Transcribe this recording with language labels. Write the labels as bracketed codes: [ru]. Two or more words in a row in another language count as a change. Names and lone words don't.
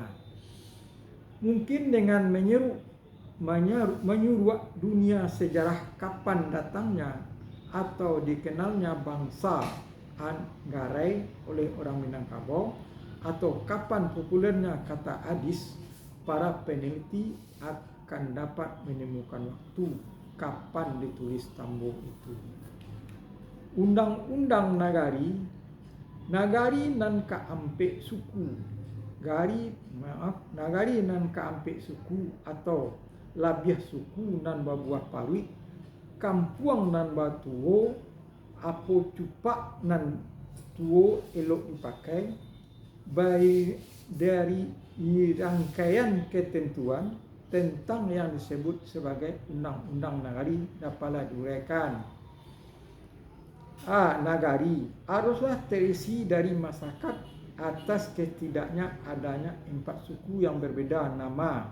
[id] Mungkin dengan menyuruh dunia sejarah kapan datangnya atau dikenalnya bangsa Anggarai oleh orang Minangkabau, atau kapan populernya kata adis, para peneliti akan dapat menemukan waktu kapan ditulis tambo itu. [min] Undang-undang Nagari nan kaampek suku, Nagari nan kaampek suku [id] atau [min] labiah suku nan babuah paruit, kampuang nan batuo, apo cupak nan tuo elok dipakai, [id] baik dari rangkaian ketentuan tentang yang disebut sebagai Undang-Undang Nagari dapatlah diuraikan. Nagari haruslah terisi dari masyarakat atas ketidaknya adanya 4 suku yang berbeda nama.